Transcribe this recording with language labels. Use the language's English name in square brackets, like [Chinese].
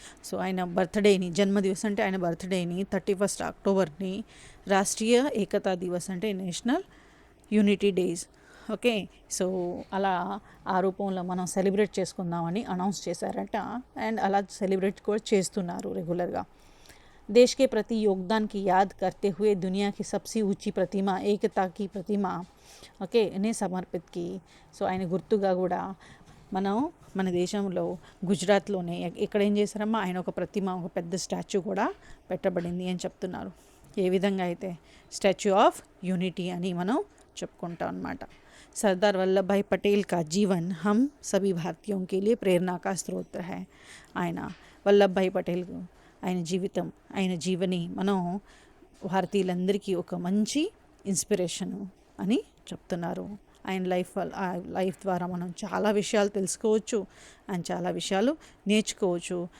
[Telugu] So ఆయన బర్త్డేని, జన్మదివస్ అంటే ఆయన బర్త్డేని 31 అక్టోబర్ని రాష్ట్రీయ ఏకతా దివస్ అంటే national unity days. Okay, so అలా ఆ రూపంలో మనం సెలబ్రేట్ చేసుకుందామని అనౌన్స్ చేశారట, అండ్ అలా సెలబ్రేట్ కూడా చేస్తున్నారు రెగ్యులర్గా. [Hindi] देश के प्रति योगदान की याद करते हुए दुनिया की सबसे ऊंची प्रतिमा एकता की प्रतिमा ఓకే నే సమర్పిత్ కి. [Telugu] సో ఆయన గుర్తుగా కూడా మన దేశంలో గుజరాత్లోనే ఇక్కడ ఏం చేశారమ్మా, ఆయన ఒక ప్రతిమ, ఒక పెద్ద స్టాచ్యూ కూడా పెట్టబడింది అని చెప్తున్నారు. ఏ విధంగా అయితే స్టాచ్యూ ఆఫ్ యూనిటీ అని మనం చెప్పుకుంటాం అన్నమాట. [Hindi] सरदार वल्लभ भाई पटेल का जीवन हम सभी भारतीयों के लिए प्रेरणा का स्रोत है. [Telugu] ఆయన వల్లభాయ్ పటేల్ ఆయన జీవితం, ఆయన జీవని మనం భారతీయులందరికీ ఒక మంచి ఇన్స్పిరేషను అని చెప్తున్నారు. ఆయన లైఫ్ ద్వారా మనం చాలా విషయాలు తెలుసుకోవచ్చు అండ్ చాలా విషయాలు నేర్చుకోవచ్చు.